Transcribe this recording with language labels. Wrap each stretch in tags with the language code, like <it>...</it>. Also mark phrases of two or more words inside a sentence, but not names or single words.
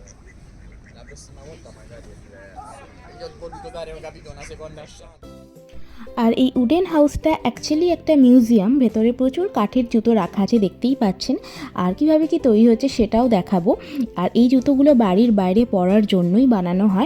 <it>La prossima volta magari io ho voluto dare, ho capito, una seconda chance.</it> <bn>আর এই উডেন হাউসটা অ্যাকচুয়ালি একটা মিউজিয়াম, ভেতরে প্রচুর কাঠের জুতো রাখা আছে দেখতেই পাচ্ছেন। আর কিভাবে কি তৈরি হচ্ছে সেটাও দেখাবো। আর এই জুতোগুলো বাড়ির বাইরে পরার জন্যই বানানো হয়।</bn>